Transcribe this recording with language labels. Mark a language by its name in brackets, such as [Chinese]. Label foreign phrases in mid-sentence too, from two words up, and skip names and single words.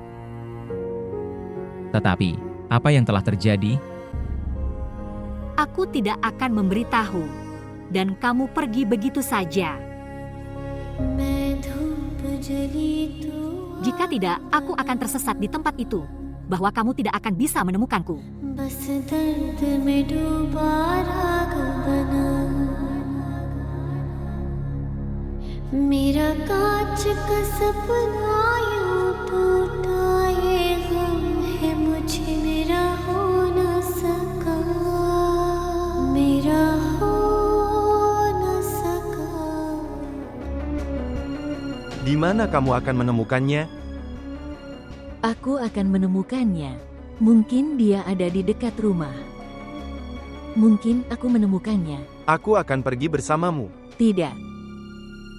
[Indonesian] Tetapi, apa yang telah terjadi? Aku tidak akan memberitahu. Dan kamu pergi begitu saja. Jika tidak, aku akan tersesat di tempat itu. Bahwa kamu tidak akan bisa menemukanku. [Hindi] मेरा कांच का सपना यूं टूटा ये गम है मुझे मेरा हो न सका मेरा हो न सका. [Indonesian] Di mana kamu akan menemukannya? Aku akan menemukannya. Mungkin dia ada di dekat rumah. Mungkin aku menemukannya. Aku akan pergi bersamamu. Tidak.